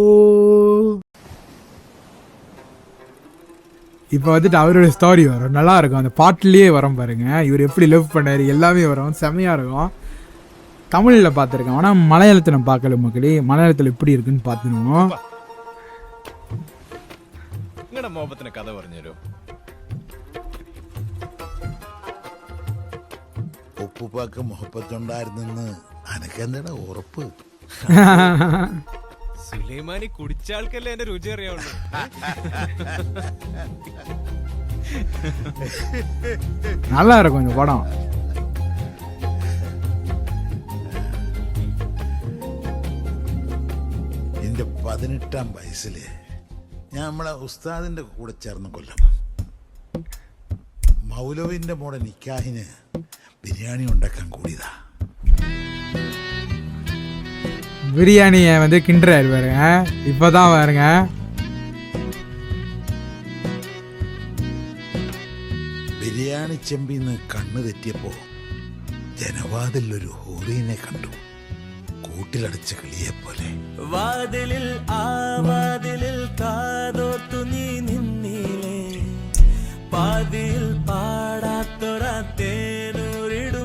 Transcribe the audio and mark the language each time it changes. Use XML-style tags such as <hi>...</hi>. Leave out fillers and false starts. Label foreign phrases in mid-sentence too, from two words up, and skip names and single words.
<ta>இப்போ வந்துட்டு அவரோட ஸ்டோரி வரும், நல்லா இருக்கும். அந்த பாட்டுலேயே வரும் பாருங்க, இவர் எப்படி லவ் பண்ணார் எல்லாமே வரும், செம்மையாக இருக்கும். தமிழில் பார்த்துருக்கேன், ஆனால் மலையாளத்தில் நான் பார்க்கல மக்களே. மலையாளத்தில் எப்படி இருக்குன்னு பார்த்துருவோம்.</ta> <ml>കഥ പറഞ്ഞുതരോ? ഉപ്പുപ്പാക്ക് മുഹബത്തുണ്ടായിരുന്നെന്ന് അനക്കെന്താ ഉറപ്പ്? സുലൈമാനി കുടിച്ച ആൾക്കല്ലേ എന്റെ രുചി അറിയാവുള്ളൂ.</ml> <ta>நல்லா இருக்கும் இந்த படம்.</ta> <ml>എൻ്റെ 18-ാം വയസ്സിൽ ഞാൻ നമ്മളെ ഉസ്താദിൻ്റെ കൂടെ ചേർന്ന കൊല്ലം മൗലവിൻ്റെ മോടെ നിക്കാഹിന് ബിരിയാണി ഉണ്ടാക്കാൻ കൂടിയതാ.</ml> <ta>பிரியாணியை வந்து கிண்டுறாரு பாருங்க. இப்போதான் பாருங்க,</ta> <ml>ബിരിയാണി ചെമ്പിന്ന് കണ്ണ് തെറ്റിയപ്പോൾ ജനവാതിലൊരു ഹൂറീനെ കണ്ടു, കൂട്ടിലടച്ച കിളിയെപ്പോലെ. വാതിലിൽ ആ വാതിലിൽ കാതോർത്തു നീ നിന്നീലേ, പാതിയിൽ പാടാത്തൊര തേനൂരിടും</ml>